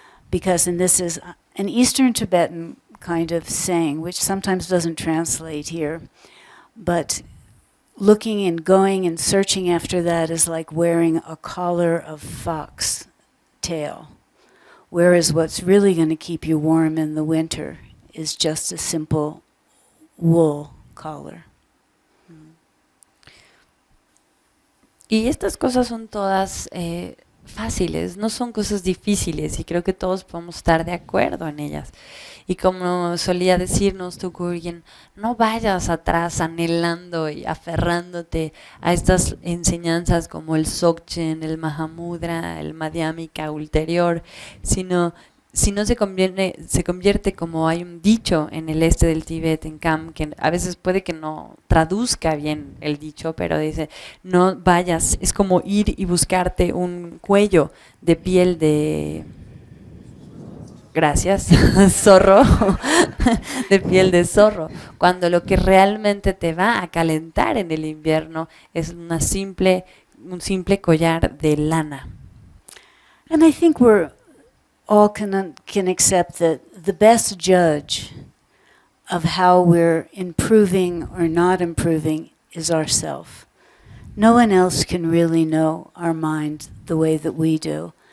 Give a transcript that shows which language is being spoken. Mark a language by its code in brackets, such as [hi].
[en] because, and this is an Eastern Tibetan kind of saying, which sometimes doesn't translate here, but looking and going and searching after that is like wearing a collar of fox tail, whereas what's really going to keep you warm in the winter is just a simple wool collar. [es] Y estas cosas son todas fáciles, no son cosas difíciles, y creo que todos podemos estar de acuerdo en ellas. Y como solía decirnos Tulku Urgyen, no vayas atrás anhelando y aferrándote a estas enseñanzas como el Dzogchen, el Mahamudra, el Madhyamika ulterior, sino se convierte, como hay un dicho en el este del Tíbet, en Kham, que a veces puede que no traduzca bien el dicho, pero dice, no vayas, es como ir y buscarte un cuello de piel de... Gracias, zorro, de piel de zorro, cuando lo que realmente te va a calentar en el invierno es un simple collar de lana. [en] And I think we're all can accept that the best judge of how we're improving or not improving is ourself. No one else can really know our mind the way that we do.